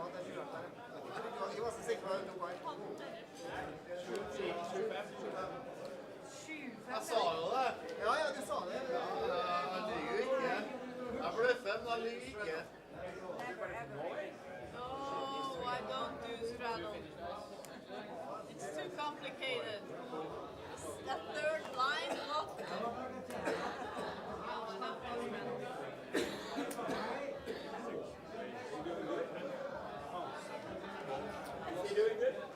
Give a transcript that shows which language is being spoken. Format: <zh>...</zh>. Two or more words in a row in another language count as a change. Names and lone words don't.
<sv>Jag var så säker på</sv> <da>Jeg sa jo det. Ja, du sa det. Ja, jeg lyver jo ikke. Jeg bløffer, men jeg lyver ikke.</da> <en>Oh, I don't do straddle. It's too complicated. That third line, what? You doing good?</en>